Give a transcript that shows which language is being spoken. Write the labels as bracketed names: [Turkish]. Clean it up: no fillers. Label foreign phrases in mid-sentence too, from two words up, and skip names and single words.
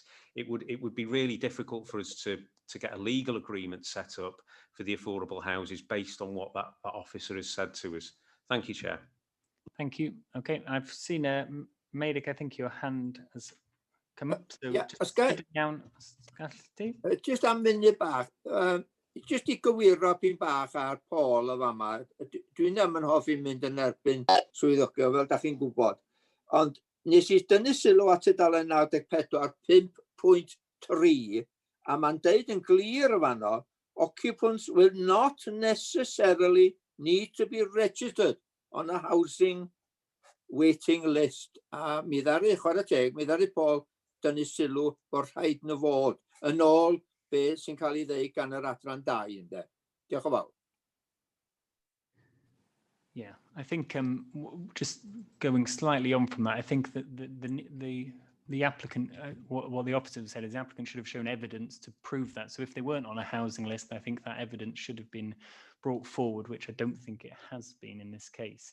[English] It would be really difficult for us to get a legal agreement set up for the affordable houses based on what that officer has said to us. Thank you, Chair. Thank you. Okay, I've seen Maidic, I think your hand has come up. So yeah, just [Welsh] am munud bach. Just I gywiro pyn bach ar Paul o fama. Dwi'n ddim yn hoffi mynd yn erbyn swyddogion, fel da chi'n gwybod. Ond nes I dynnu sylw at tudalen 94 5.3, a mae'n deud yn glir o fano, [English] occupants will not necessarily need to be registered on a housing waiting list. [Welsh] A mi ddaru, chwarae teg, mi ddaru Paul dynnu sylw bod rhaid nhw fod yn ôl be sy'n cael ei ddeud gan yr adran 2 ynde. Diolch yn fawr. [English] Yeah, I think just going slightly on from that, I think that the applicant, what the officer said is the applicant should have shown evidence to prove that. So if they weren't on a housing list, I think that evidence should have been brought forward, which I don't think it has been in this case.